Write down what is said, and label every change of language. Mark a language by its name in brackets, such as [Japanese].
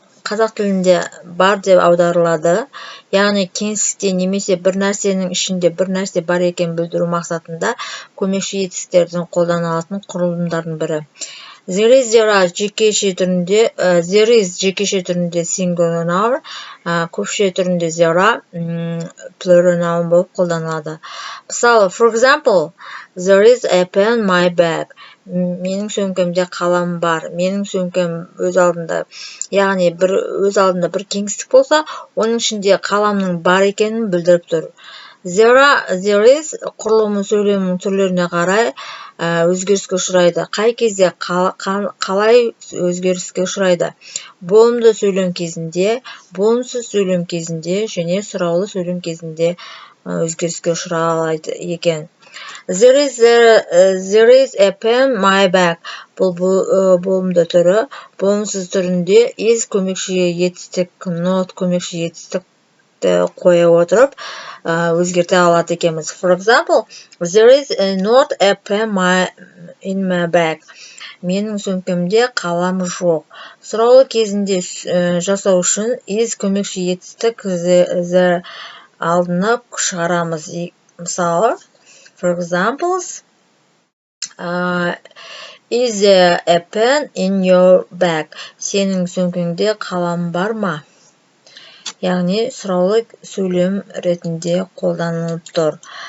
[Kazakh] Қазақ тілінде бар деп аударылады. Яғни кеңістікте немесе бір нәрсенің ішінде бір нәрсе бар екенін білдіру мақсатында көмекші етістіктердің қолданылатын құрылымдардың бірі. There is жекеше түрінде, there is жекеше түрінде singular noun, көпше түрінде zera plural noun болып қолданылады. Мысалы, [English] for example, there is a pen in my bag. [Kazakh] Менің сөмкемде қалам бар. Менің сөмкем өз алдында, яғни өз алдында бір кеңістік болса, оның ішінде қаламның бар екенін білдіріп тұр. There is құрылымы сөйлемнің түрлеріне қарай өзгеріске ұшырайды. Қай кезде қалай өзгеріске ұшырайды? Болымды сөйлем кезінде, болымсыз сөйлем кезінде және сұраулы сөйлем кезінде өзгеріске ұшырайды екен. [English] There is a pen in my bag. [Kazakh] Бұл болымды түрі. Болымсыз түрінде is көмекші етістік, not көмекші етістікті қоя отырып өзгерте алады екенбіз. [English] For example, there is not a pen in my bag. [Kazakh] Менің сөмкемде қалам жоқ. Сұраулы кезінде жасау үшін is көмекші етістік the алдына шығарамыз. Мысалы, [English] for examples, is there a pen in your bag? [Kazakh] Сенің сөмкеңде қалам бар ма? Яғни сұраулы сөйлем ретінде қолданылып тұр.